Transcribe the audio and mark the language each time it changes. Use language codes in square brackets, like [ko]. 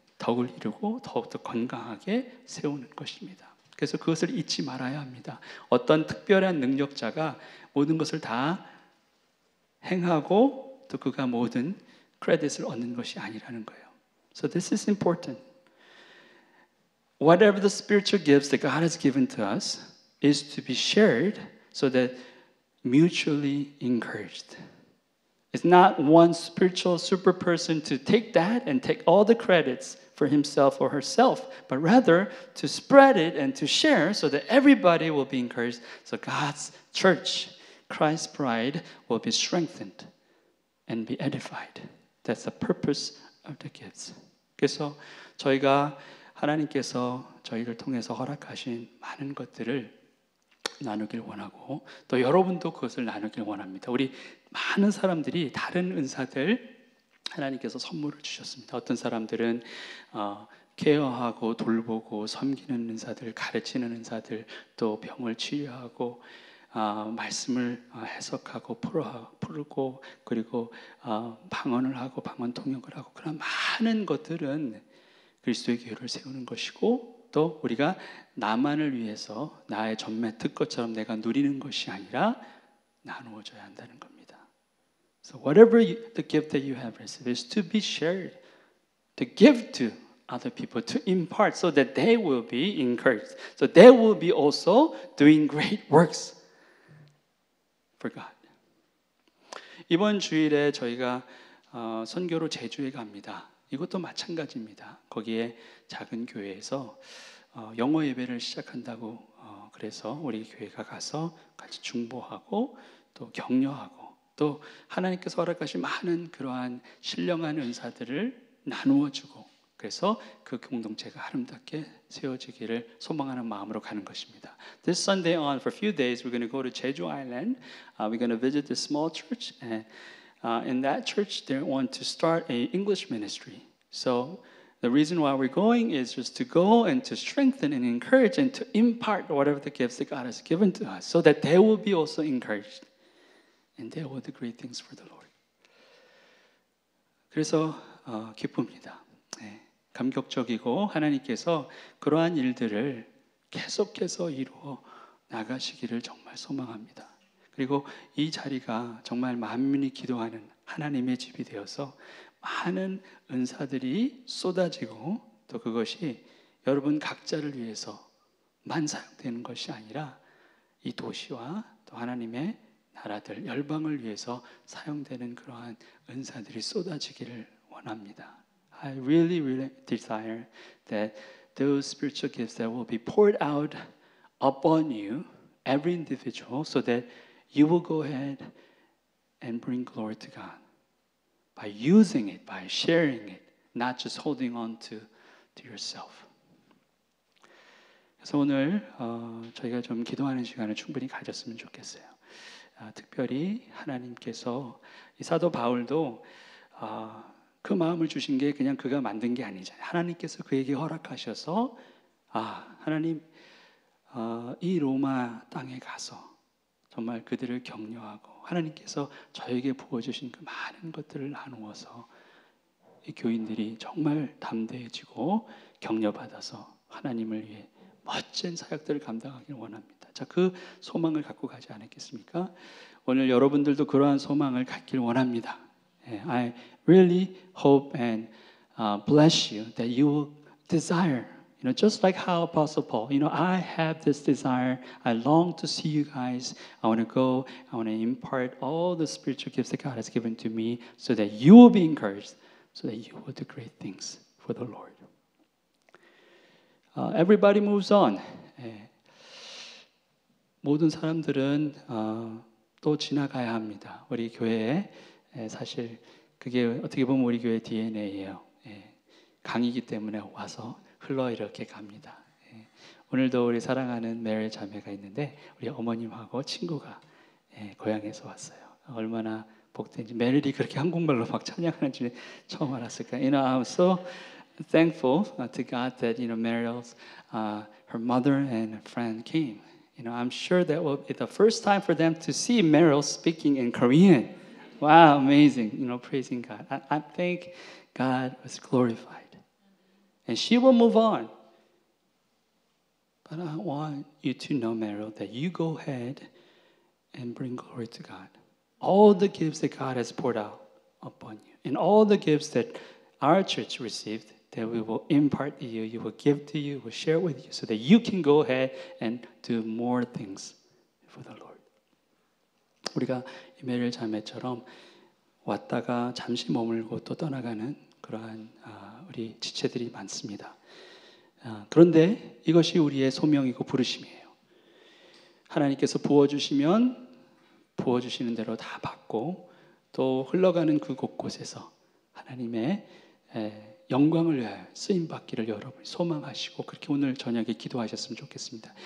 [ko] 덕을 이루고 더욱더 건강하게 세우는 것입니다. 그래서 그것을 잊지 말아야 합니다. 어떤 특별한 능력자가 모든 것을 다 행하고 또 그가 모든 크레딧을 얻는 것이 아니라는 거예요. [en] So this is important. Whatever the spiritual gifts that God has given to us is to be shared so that mutually encouraged. It's not one spiritual super person to take that and take all the credits for himself or herself, but rather to spread it and to share so that everybody will be encouraged. So God's church, Christ's bride, will be strengthened and be edified. That's the purpose of the gifts. [ko] 그래서 저희가 하나님께서 저희를 통해서 허락하신 많은 것들을 나누길 원하고 또 여러분도 그것을 나누길 원합니다. 우리 많은 사람들이 다른 은사들 하나님께서 선물을 주셨습니다. 어떤 사람들은 케어하고 돌보고 섬기는 은사들, 가르치는 은사들, 또 병을 치유하고 말씀을 해석하고 풀고 그리고 방언을 하고 방언 통역을 하고 그런 많은 것들은 그리스도의 교회를 세우는 것이고 또 우리가 나만을 위해서 나의 전매 특권처럼 내가 누리는 것이 아니라 나누어져야 한다는 겁니다. [en] So whatever the gift that you have received is to be shared, to give to other people, to impart so that they will be encouraged. So they will be also doing great works for God. [ko] 이번 주일에 저희가 선교로 제주에 갑니다. 이것도 마찬가지입니다. 거기에 작은 교회에서 영어 예배를 시작한다고 그래서 우리 교회가 가서 같이 중보하고 또 격려하고 또 하나님께서 허락하신 많은 그러한 신령한 은사들을 나누어주고 그래서 그 공동체가 아름답게 세워지기를 소망하는 마음으로 가는 것입니다. [en] This Sunday on, for a few days, we're going to go to Jeju Island. We're going to visit this small church, and in that church, they want to start an English ministry. So the reason why we're going is just to go and to strengthen and encourage and to impart whatever the gifts that God has given to us, so that they will be also encouraged, and they will do great things for the Lord. [ko] 그래서 기쁩니다. 감격적이고 하나님께서 그러한 일들을 계속해서 이루어 나가시기를 정말 소망합니다. 그리고 이 자리가 정말 만민이 기도하는 하나님의 집이 되어서 많은 은사들이 쏟아지고 또 그것이 여러분 각자를 위해서만 사용되는 것이 아니라 이 도시와 또 하나님의 나라들, 열방을 위해서 사용되는 그러한 은사들이 쏟아지기를 원합니다. [en] I really, really desire that those spiritual gifts that will be poured out upon you, every individual, so that you will go ahead and bring glory to God by using it, by sharing it, not just holding on to yourself. [ko] 그래서 오늘 저희가 좀 기도하는 시간을 충분히 가졌으면 좋겠어요. 특별히 하나님께서 이 사도 바울도 그 마음을 주신 게 그냥 그가 만든 게 아니잖아요. 하나님께서 그에게 허락하셔서 하나님 이 로마 땅에 가서 정말 그들을 격려하고 하나님께서 저에게 부어주신 그 많은 것들을 나누어서 이 교인들이 정말 담대해지고 격려받아서 하나님을 위해 멋진 사역들을 감당하기를 원합니다. 자, 그 소망을 갖고 가지 않았겠습니까? 오늘 여러분들도 그러한 소망을 갖길 원합니다. [en] I really hope and bless you that you will desire, just like how Apostle Paul, I have this desire. I long to see you guys. I want to go. I want to impart all the spiritual gifts that God has given to me so that you will be encouraged, so that you will do great things for the Lord. Everybody moves on. [ko] 모든 사람들은 또 지나가야 합니다. 우리 교회에 사실 그게 어떻게 보면 우리 교회 DNA예요. 강이기 때문에 와서 흘러 이렇게 갑니다. 오늘도 우리 사랑하는 메리 자매가 있는데 우리 어머님하고 친구가 고향에서 왔어요. 얼마나 복된지. 메릴이 그렇게 한국말로 막 찬양하는 줄 처음 알았을까. [en] I'm so thankful to God that Meryl's her mother and a friend came. I'm sure that will be the first time for them to see Meryl speaking in Korean. Wow, amazing! Praising God. I think God was glorified, and she will move on. But I want you to know, Meryl, that you go ahead and bring glory to God. All the gifts that God has poured out upon you, and all the gifts that our church received, that we will impart to you, you will give to you, will share with you, so that you can go ahead and do more things for the Lord. [ko] 우리가 이메일 자매처럼 왔다가 잠시 머물고 또 떠나가는 그러한 우리 지체들이 많습니다. 그런데 이것이 우리의 소명이고 부르심이에요. 하나님께서 부어주시면 부어주시는 대로 다 받고 또 흘러가는 그 곳곳에서 하나님의 영광을 위하여 쓰임받기를 여러분이 소망하시고 그렇게 오늘 저녁에 기도하셨으면 좋겠습니다.